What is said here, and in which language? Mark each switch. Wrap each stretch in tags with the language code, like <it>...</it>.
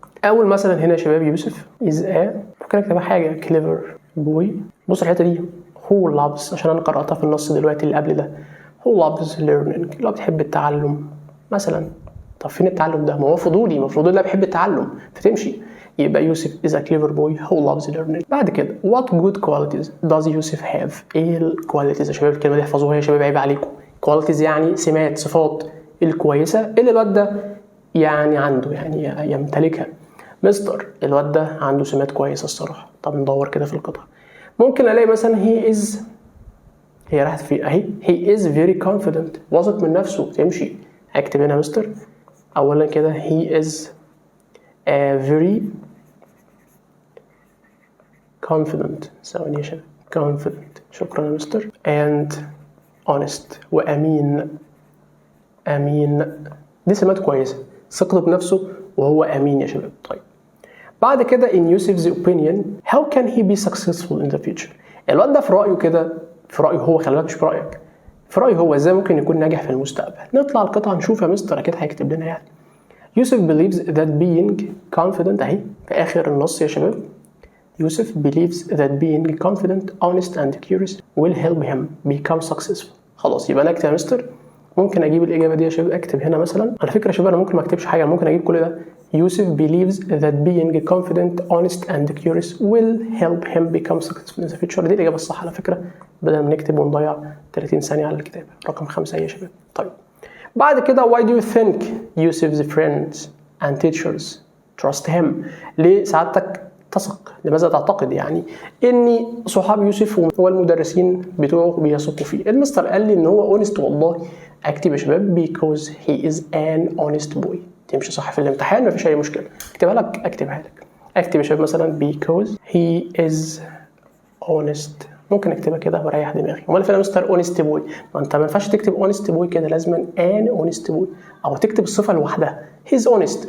<ar>اول مثلا هنا يا شباب يوسف is a، ممكن اكتب حاجه clever boy. بص الحته دي who loves، عشان انا قراتها في النص دلوقتي اللي قبل ده،</ar> <en>who loves learning،</en> <ar>اللي هو بتحب التعلم مثلا. طب فين التعلم ده؟ ما هو فضولي، المفروض اللي بيحب التعلم فتمشي.</ar> <en>يبقى يوسف is a clever boy who loves learning.</en> <ar>بعد كده</ar> <en>what good qualities does يوسف have؟</en> <ar>ايه الكواليتيز يا شباب؟ الكلمه دي احفظوها يا شباب، عيب عليكم. qualities يعني سمات، صفات الكويسه اللي الواد ده يعني عنده، يعني يمتلكها. مستر الواد ده عنده سمات كويسه الصراحه. طب ندور كده في القطعه، ممكن الاقي مثلا he is، هي راحت في اهي</ar> <en>he is very confident،</en> <ar>واثق من نفسه تمشي. هكتب هنا مستر اولا كده</ar> <en>he is very confident.</en> <ar>ثواني يا شباب، confident، شكرا يا مستر.</ar> <en>and honest،</en> <ar>وامين. امين دي سمات كويسه، ثقته بنفسه وهو امين يا شباب. طيب بعد كده</ar> <en>in Yusuf's opinion how can he be successful in the future؟</en> <ar>الواد ده في رايه كده، في رايه هو، خلي بالك مش في رايك، في رايه هو ازاي ممكن يكون ناجح في المستقبل. نطلع القطعه نشوف يا مستر، اكيد هيكتب لنا يعني يوسف</ar> <en>believes that being confident،</en> <ar>اهي في اخر النص يا شباب.</ar> <en>يوسف believes that being confident, honest and curious will help him become successful.</en> <ar>خلاص يبقى انا اكتب يا مستر، ممكن اجيب الاجابه دي يا شباب. اكتب هنا مثلا، على فكره يا شباب انا ممكن ما اكتبش حاجه، ممكن اجيب كل ده.</ar> <en>يوسف believes that being confident, honest and curious will help him become successful in the future.</en> <ar>دي الاجابه الصح على فكره، بدل ما نكتب ونضيع 30 ثانيه على الكتابه. رقم 5 يا شباب. طيب بعد كده</ar> <en>why do you think Yusuf's friends and teachers trust him؟</en> <ar>ليه سعادتك تثق، لماذا تعتقد يعني ان صحاب يوسف والمدرسين بتوعه بيثقوا فيه؟ المستر قال لي ان هو honest. والله اكتب يا شباب</ar> <en>because he is an honest boy.</en> <ar>تمشي صح في الامتحان مفيش اي مشكله. اكتبها لك، اكتبها لك. اكتب يا شباب مثلا</ar> <en>because he is honest.</en> <ar>ممكن اكتبها كده واريح دماغي. امال فين يا مستر اونست بوي؟ ما انت ما ينفعش تكتب اونست بوي كده، لازم ان اونست بوي، او تكتب الصفه لوحدها هيز اونست.</ar>